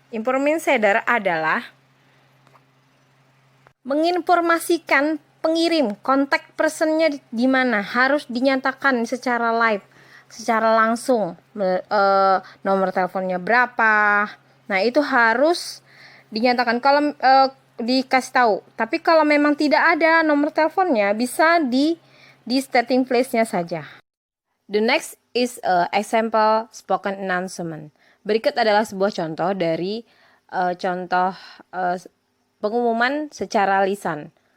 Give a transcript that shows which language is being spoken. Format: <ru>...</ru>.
<id>Information sender adalah menginformasikan pengirim, kontak personnya di mana, harus dinyatakan secara live, secara langsung, nomor teleponnya berapa. Nah, itu harus dinyatakan kalau dikasih tahu. Tapi kalau memang tidak ada nomor teleponnya, bisa di starting place-nya saja.</id> <en>The next is a example spoken announcement.</en> <id>Berikut adalah sebuah contoh dari contoh pengumuman secara lisan.</id>